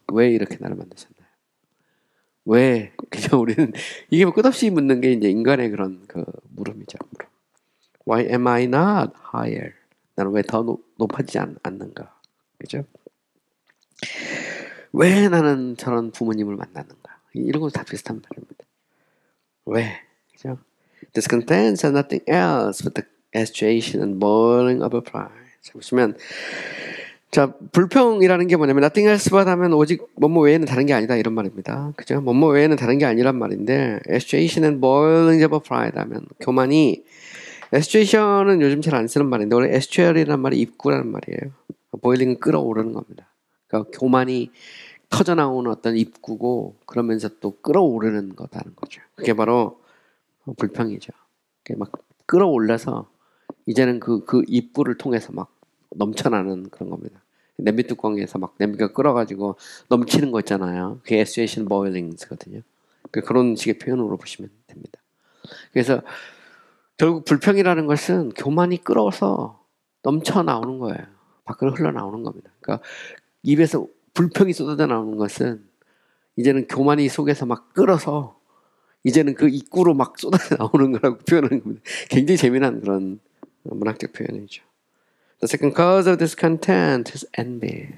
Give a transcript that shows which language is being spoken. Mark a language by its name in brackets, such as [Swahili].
[Korean] 왜 이렇게 나를 만드셨나요? 왜? 그냥 우리는 이게 뭐 끝없이 묻는 게 이제 인간의 그런 그 물음이죠. 물음. [English] Why am I not higher? [Korean] 나는 왜 더 높아지지 않는가? 그죠? 왜 나는 저런 부모님을 만났는가? 이런 건 다 비슷한 말입니다. 왜? 그죠? [English] Discontent is nothing else but the agitation and boiling of a pride. [Korean] 자, 보시면 자, 불평이라는 게 뭐냐면 [English] nothing else but [Korean] 하면 오직 뭐뭐 외에는 다른 게 아니다 이런 말입니다. 그죠? 뭐뭐 외에는 다른 게 아니란 말인데 [English] agitation and boiling of a pride [Korean] 하면 교만이 agitation 요즘 잘 안 쓰는 말인데 원래 estuary라는 말이 입구라는 말이에요. boiling은 끓어오르는 겁니다. 그러니까 교만이 터져 나오는 어떤 입구고 그러면서 또 끓어오르는 거다는 거죠. 그게 바로 불평이죠. 막 끌어올라서 이제는 그 입구를 통해서 막 넘쳐나는 그런 겁니다. 냄비 뚜껑에서 막 냄비가 끓어가지고 넘치는 거 있잖아요. 그게 Association Boilings거든요. 그런 식의 표현으로 보시면 됩니다. 그래서 결국 불평이라는 것은 교만이 끓어서 넘쳐 나오는 거예요. 밖으로 흘러나오는 겁니다. 그러니까 입에서 불평이 쏟아져 나오는 것은 이제는 교만이 속에서 막 끓어서 이제는 그 입구로 막 쏟아져 나오는 거라고 표현하는 겁니다. 굉장히 재미난 그런 문학적 표현이죠. [English] The second cause of discontent is envy.